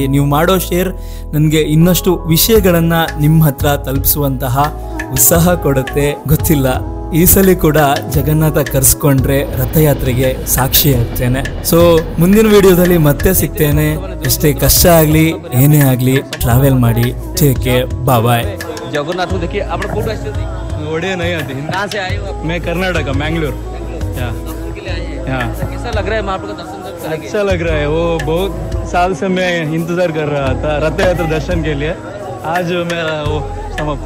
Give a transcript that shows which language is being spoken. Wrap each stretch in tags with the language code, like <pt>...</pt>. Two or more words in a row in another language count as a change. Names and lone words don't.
<kn>ನೀವು ಮಾಡೋ ಶೇರ್ ನನಗೆ ಇನ್ನಷ್ಟು ವಿಷಯಗಳನ್ನ ನಿಮ್ಮ ಹತ್ರ ತಲುಪಿಸುವಂತಹ ಉತ್ಸಾಹ ಕೊಡುತ್ತೆ. ಗೊತ್ತಿಲ್ಲ, ಈ ಸಲ ಕೂಡ ಜಗನ್ನಾಥ ಕರ್ಸ್ಕೊಂಡ್ರೆ ರಥಯಾತ್ರೆಗೆ ಸಾಕ್ಷಿ ಆಗ್ತೇನೆ. ಸೊ ಮುಂದಿನ ವಿಡಿಯೋದಲ್ಲಿ ಮತ್ತೆ ಸಿಗ್ತೇನೆ. ಎಷ್ಟೇ ಕಷ್ಟ ಆಗ್ಲಿ ಏನೇ ಆಗ್ಲಿ ಟ್ರಾವೆಲ್ ಮಾಡಿ.</kn> <en>Take care, bye.</en> <hi>जगन्नाथ को देखिए आप लोग फोटो ऐसे ओडिया नहीं आती। कहाँ से आए हो आप? मैं कर्नाटक, मैंगलोर। दर्शन के लिए आए हैं। हाँ। कैसा लग रहा है महाप्रभु का दर्शन करके? अच्छा लग रहा है। वो बहुत साल से मैं इंतजार कर रहा था रथ यात्रा दर्शन के लिए। आज मेरा वो समाप्त हो।</hi>